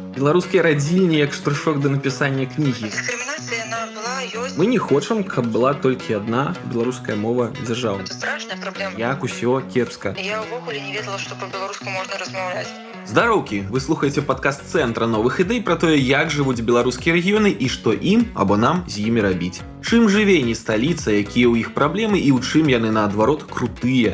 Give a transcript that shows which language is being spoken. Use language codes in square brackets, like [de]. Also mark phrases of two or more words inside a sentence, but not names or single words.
[be] Беларускія радзільні як штуршок да напісання кнігі. [ru] Дискриминация, она была, ёсць. [be] Мы не хочам, каб была толькі адна беларуская мова дзяржаўная. [ru] Это страшная проблема. [be] Як усё кепска. Я ўвогуле не ведала, што по-беларуску можна размаўляць. Здароўкі, вы слухаеце падкаст цэнтра новых ідэй пра тое, як жывуць беларускія рэгіёны і што ім або нам з імі рабіць. Чым жыве не сталіца, якія ў іх праблемы і ў чым яны наадварот крутыя.